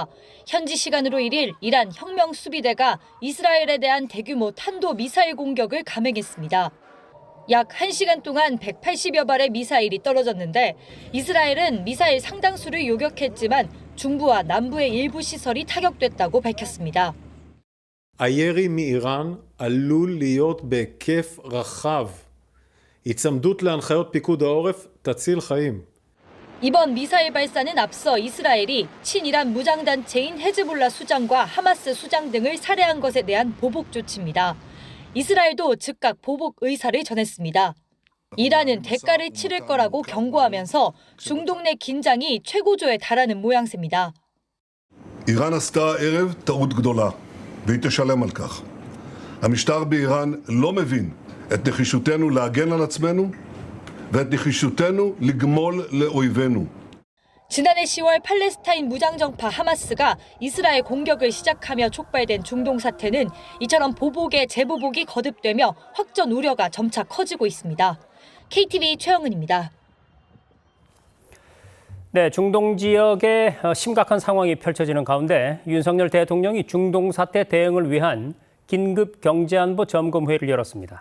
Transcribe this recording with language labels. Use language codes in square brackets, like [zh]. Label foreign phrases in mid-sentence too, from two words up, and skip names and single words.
[ko] 현지 시간으로 1일 이란 혁명수비대가 이스라엘에 대한 대규모 탄도미사일 공격을 감행했습니다. 약 1시간 동안 180여 발의 미사일이 떨어졌는데 이스라엘은 미사일 상당수를 요격했지만 중부와 남부의 일부 시설이 타격됐다고 밝혔습니다. [he] הירי מאיראן עלול להיות בהיקף רחב. היצמדות להנחיות פיקוד העורף תציל חיים. [ko] 이번 미사일 발사는 앞서 이스라엘이 친이란 무장단체인 헤즈볼라 수장과 하마스 수장 등을 살해한 것에 대한 보복 조치입니다. 이스라엘도 즉각 보복 의사를 전했습니다. 이란은 대가를 치를 거라고 경고하면서 중동 내 긴장이 최고조에 달하는 모양새입니다. [he] איראן עשתה הערב טעות גדולה, והיא תשלם על כך. המשטר באיראן לא מבין את נחישותנו להגן על עצמנו ואת נחישותנו לגמול לאויבינו. [ko] 지난해 10월 팔레스타인 무장정파 하마스가 이스라엘 공격을 시작하며 촉발된 중동 사태는 이처럼 보복에 재보복이 거듭되며 확전 우려가 점차 커지고 있습니다. KTV 최영은입니다. 네, 중동 지역에 심각한 상황이 펼쳐지는 가운데 윤석열 대통령이 중동 사태 대응을 위한 긴급 경제안보 점검회의를 열었습니다.